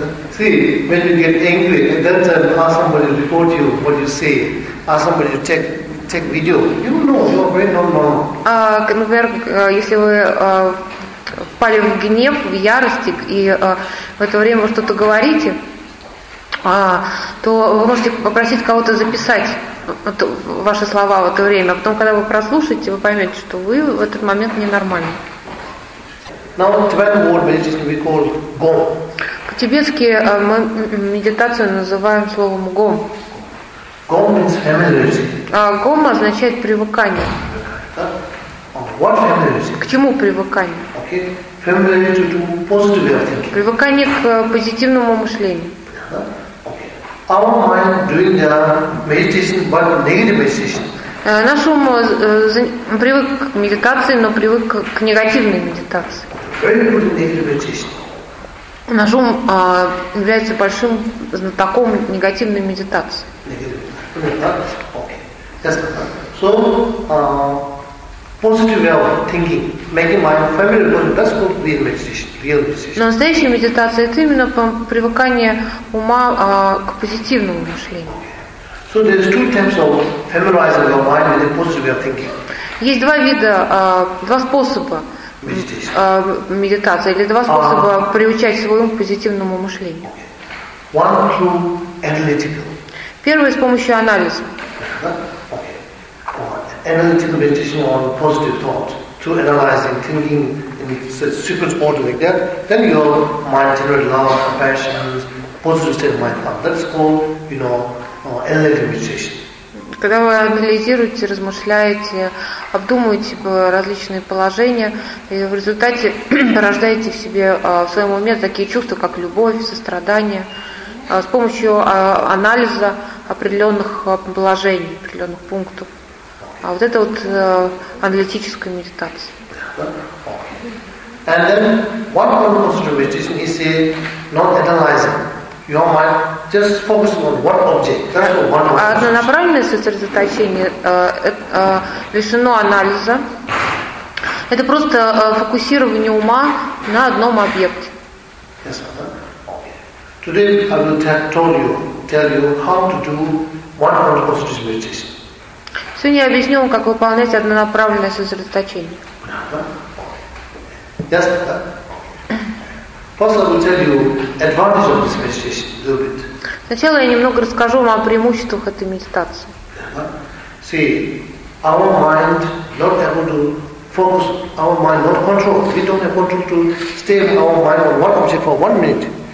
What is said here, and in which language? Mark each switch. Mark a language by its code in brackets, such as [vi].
[en] See, when you get angry, at that time ask somebody to report you what you say, ask somebody to take video. You know, you are very normal. [ru] Например, если вы впали в гнев, в ярости, и в это время вы что-то говорите, то вы можете попросить кого-то записать ваши слова в это время, а потом, когда вы прослушаете, вы поймете, что вы в этот момент ненормальны. [en] Now, Tibetan word meditation we call gom. [ru] По-тибетски мы медитацию называем словом гом. [en] Gom means familiarity. [ru] Гом означает привыкание. [en] What familiarity? [ru] К чему привыкание? [en] Okay. Familiarity to do positive thinking. [ru] Привыкание к позитивному мышлению. [en] Our mind doing the meditation, but negative meditation. [ru] Наш ум привык к медитации, но привык к негативной медитации. [en] Very good negative meditation. [ru] Наш ум является большим знатоком негативной медитации. [en] Negative. Okay. So, positive thinking, making mind familiar, that's called real meditation. [ru] Но настоящая медитация это именно привыкание ума к позитивному мышлению. [en] So there's two types of familiarizing your mind with the positive thinking. [ru] Есть два вида, два способа медитации, или два способа приучать свой ум к позитивному мышлению. [en] Okay. One through analytical. [ru] Первый с помощью анализа. [en] Okay. Analytical meditation on positive thought. To analyzing, thinking in sequence order like that, then your mind generates love, compassion, positive state of mind. That's called, you know, analytical meditation. [ru] Когда вы анализируете, размышляете, обдумываете различные положения, и в результате порождаете в себе, в своем уме такие чувства, как любовь, сострадание, с помощью анализа определенных положений, определенных пунктов. А вот это вот аналитическая медитация. [en] And then what one wants to do meditation, he said, not analyzing your mind, just focus on one object. That's what one wants. [ru] Однонаправленное сосредоточение лишено анализа. Это просто фокусирование ума на одном объекте. [en] Yes, okay. Today I will tell you how to do one mind concentration meditation. [ru] Сегодня я объясню вам, как выполнять однонаправленное сосредоточение. [en] Yes, first I will tell you advantage of this meditation a little bit. [ru] Сначала я немного расскажу вам о преимуществах этой медитации. [en] See, our mind not able to focus, our mind not control. We don't have control to stay with our mind on one object for 1 minute.